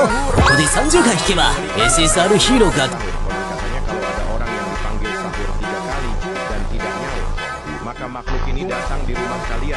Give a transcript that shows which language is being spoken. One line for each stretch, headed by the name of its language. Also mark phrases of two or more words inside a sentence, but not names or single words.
Japanese: ここで30回引けば SSR ヒーローが
Indonesian: Konon katanya kalau ada orang yang dipanggil sahur 3 kali dan tidak nyaut, maka makhluk ini datang di rumah kalian.